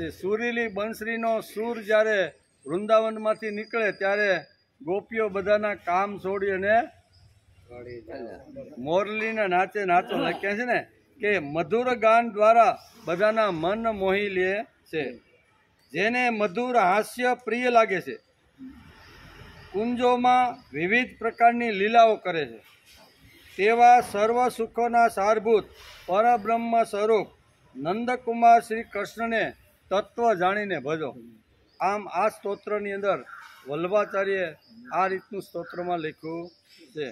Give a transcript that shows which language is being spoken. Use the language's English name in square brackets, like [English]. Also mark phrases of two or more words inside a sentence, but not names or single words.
[Gujarati] સુરીલી બંસરીનો સૂર જ્યારે વૃંદાવન માંથી નિકળે ત્યારે ગોપીઓ બધાના કામ છોડી અને મોરલીના નાચે નાચો લખ્યા છે ને કે મધુર ગાન દ્વારા બધાના મન મોહી લે છે। જેને મધુર હાસ્ય પ્રિય લાગે છે। કુંજોમાં વિવિધ પ્રકારની લીલાઓ કરે છે। તેવા સર્વ સુખોના સારભૂત પરબ્રહ્મ સ્વરૂપ નંદકુમાર શ્રી કૃષ્ણ ને તત્વ જાણીને ભજો। આમ આ સ્તોત્રની અંદર વલ્લભાચાર્ય આ રીતનુ સ્તોત્રમાં લખ્યું છે।